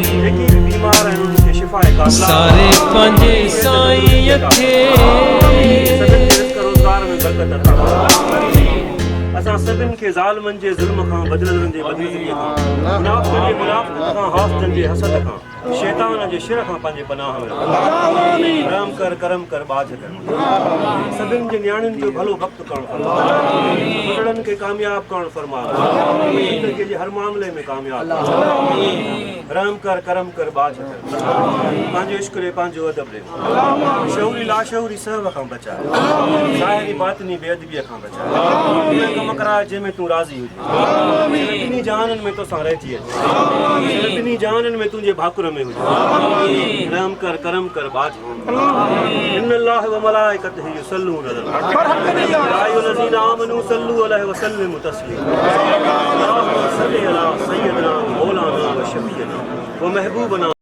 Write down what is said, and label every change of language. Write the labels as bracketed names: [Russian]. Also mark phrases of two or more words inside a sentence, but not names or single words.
[Sindhi] मूं सारे पंजे साईं खे असां सभिनि खे ज़ालिमनि जे ज़ुल्म खां बदिलनि जे बदनज़ीअ खां मुनाफ़िक़नि जे मुनाफ़िक़त खां हासिदनि जे हसद खां शैतान जे शिर खां पंहिंजे पनाह में रहम कर करम कर बाज कर सभिनि जे न्याणियुनि जो भलो वक़्तु करणु फरमा बुढ़ड़नि खे कामयाब करणु फरमा ज़िंदगीअ जे हर मामले में कामयाब रहम कर करम कर बाज कर पंहिंजो इश्क ॾे पंहिंजो अदब ॾे शहूरी लाशहूरी सहब खां बचाए ज़ाहिरी बातिनी बेअदबीअ खां बचाए कम कराए जंहिंमें तूं राज़ी हुजे ॿिन्ही जहाननि में तोसां रहिजी अचे ॿिन्ही जहाननि में तुंहिंजे भाकुर में हुजे रहम कर करम कर बाज [Arabic] إن الله و ملائكته يصلون على يا أيها الذين آمنوا صلوا عليه و سلموا تسليما اللهم صل على سيدنا مولانا و شفيعنا و محبوبنا